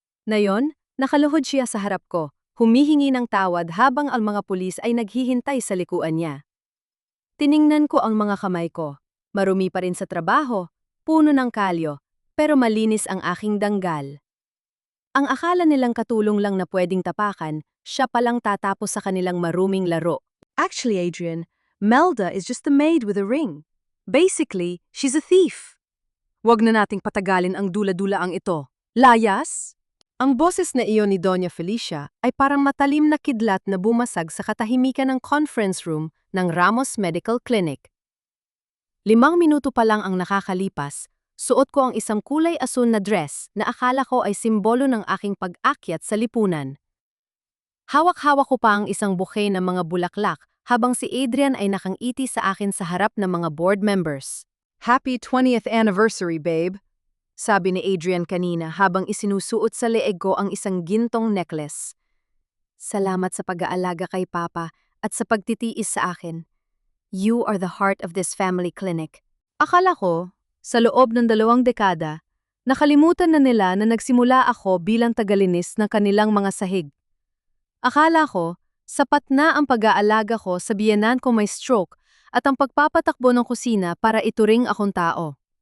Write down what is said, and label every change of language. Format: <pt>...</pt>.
<tl>Ngayon, nakaluhod siya sa harap ko, humihingi ng tawad habang ang mga pulis ay naghihintay sa likuan niya. Tiningnan ko ang mga kamay ko. Marumi pa rin sa trabaho, puno ng kalyo, pero malinis ang aking danggal. Ang akala nilang katulong lang na pwedeng tapakan, siya palang tatapos sa kanilang maruming laro.</tl> <en>Actually, Adrian, Melda is just a maid with a ring. Basically, she's a thief.</en> <tl>Huwag na nating patagalin ang dula-dulaang ito. Layas? Ang boses na iyon ni Doña Felicia ay parang matalim na kidlat na bumasag sa katahimikan ng conference room ng Ramos Medical Clinic. 5 minuto pa lang ang nakakalipas, suot ko ang isang kulay asul na dress na akala ko ay simbolo ng aking pag-akyat sa lipunan. Hawak-hawak ko pa ang isang bouquet ng mga bulaklak habang si Adrian ay nakangiti sa akin sa harap ng mga board members.</tl> <en>Happy 20th anniversary, babe,</en> <tl>sabi ni Adrian kanina habang isinusuot sa leeg ko ang isang gintong necklace. Salamat sa pag-aalaga kay Papa at sa pagtitiis sa akin.</tl> <en>You are the heart of this family clinic.</en> <tl>Akala ko, sa loob ng 2 dekada, nakalimutan na nila na nagsimula ako bilang tagalinis ng kanilang mga sahig. Akala ko, sapat na ang pag-aalaga ko sa biyenan ko may stroke at ang pagpapatakbo ng kusina para ituring akong tao.</tl>